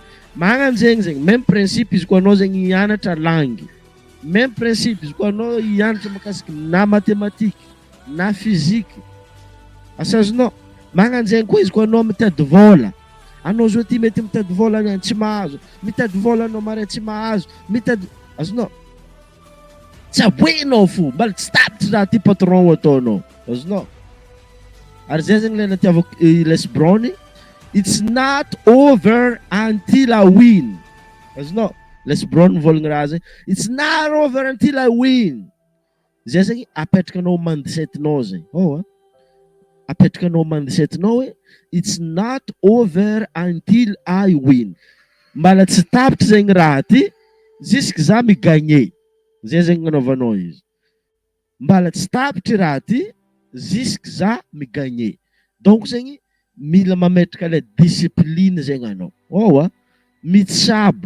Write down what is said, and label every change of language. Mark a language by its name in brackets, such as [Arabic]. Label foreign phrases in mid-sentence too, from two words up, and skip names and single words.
[Malagasy] Magnano zegny zegny, [French] même principe [Malagasy] izy koa anao zegny hianatra langue, [French] même principe [Malagasy] izy koa anao hianatra mahakasiky na mathématique na physique, azonao magnano zegny koa izy koa anao mitady vôla, anao zao ty mety mitady vôla niany tsy mahazo, mitady vôla anao mare tsy mahazo, mitady, azonao tsaboenao fo, mbala tsy tapitry raha ty patron ataonao, azonao. Ary zay zegny le natiavako Les Brown, [English] it's not over until I win. [Malagasy] Azonao Les Brown mivolagna raha zegny, [English] it's not over until I win. [Malagasy] Zay zegny apetrakanao mindsetinao zegny, apetrakanao mindsetinao hoe [English] it's not over until I win, [Malagasy] mbala tsy tapitry zegny raha ty jusque za migagné. Zay zegny anaovanao izy, mbala tsy tapitry raha ty jusque za migagné. Donc zegny mila mametraka le discipline zegny anao, mitsabo.